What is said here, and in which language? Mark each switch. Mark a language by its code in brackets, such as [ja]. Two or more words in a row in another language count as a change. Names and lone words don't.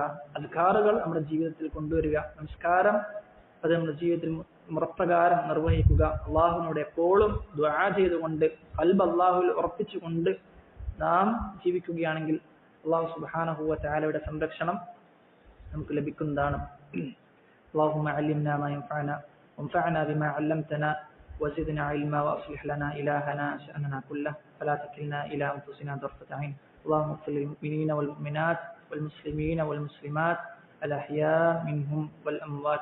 [ml] അദ്കാറുകൾ നമ്മുടെ ജീവിതത്തിൽ കൊണ്ടുവരിക. നമസ്കാരം അത് നമ്മുടെ ജീവിതത്തിൽ മുറപ്രകാരം നിർവഹിക്കുക. അള്ളാഹുവിനോട് എപ്പോഴും ദുആ ചെയ്തുകൊണ്ട് ഖൽബ് അള്ളാഹുവിൽ ഉറപ്പിച്ചുകൊണ്ട് നാം ജീവിക്കുകയാണെങ്കിൽ [ar] الله سبحانه و [ml] തആലയുടെ സംരക്ഷണം നമുക്ക് ലഭിക്കുന്നതാണ്. [ar] اللهم علمنا ما ينفعنا وانفعنا بما علمتنا وزدنا علما واصلح لنا إلهنا شأننا كله فلا تكلنا إلى أنفسنا طرفة عين. اللهم اغفر للمؤمنين والمؤمنات والمسلمين والمسلمات الأحياء منهم والأموات.